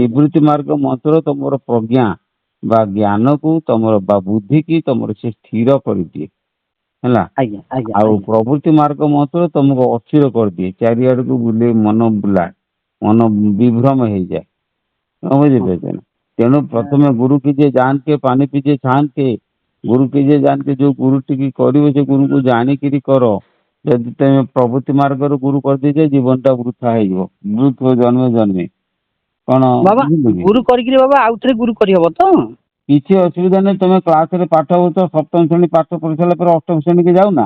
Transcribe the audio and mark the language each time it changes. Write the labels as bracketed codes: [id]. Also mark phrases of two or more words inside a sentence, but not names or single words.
[or] ନିବୃତ୍ତି ମାର୍ଗ ମନ୍ତ୍ର ତମର ପ୍ରଜ୍ଞା ବା ଜ୍ଞାନକୁ ତମର ବା ବୁଦ୍ଧିକି ତମର ସେ ସ୍ଥିର କରିଦିଏ ହେଲା। ଆଜ୍ଞା ଆଜ୍ଞା ଆଉ ଆଜ୍ଞା ପ୍ରବୃତ୍ତି ମାର୍ଗ ମନ୍ତ୍ର ତମକୁ ଅସ୍ଥିର କରିଦିଏ, ଚାରିଆଡକୁ ବୁଲେଇ ମନ ବୁଲାଏ, ମନ ବିଭ୍ରମ ହେଇଯାଏ। ବୁଝିପାରିଲେ ନା? ତେଣୁ ପ୍ରଥମେ [hi] गुरु कीजिए जान के, पानी पीजिए छान के। गुरु कीजिए जान के, जो गुरु टिकी [or] କରିବ ସେ ଗୁରୁକୁ ଜାଣିକିରି କର। ଯଦି ତମେ ପ୍ରବୃତ୍ତି ମାର୍ଗରୁ ଗୁରୁ କରିଦେଇଛ ଜୀବନଟା ବୃଥା ହେଇଯିବ, ବୃଥ ଜନ୍ମେ ଜନ୍ମେ। କଣ ବାବା ବୁଝିଲେ କି? ଗୁରୁ କରିକିରି ବାବା ଆଉଥରେ ଗୁରୁ କରିହବ ତ? କିଛି ଅସୁବିଧା ନାହିଁ, ତମେ କ୍ଲାସରେ ପାଠ ହଉଛ, ସପ୍ତମ ଶ୍ରେଣୀ ପାଠ ପଢି ସାରିଲା ପରେ ଅଷ୍ଟମ ଶ୍ରେଣୀକି ଯାଉନା?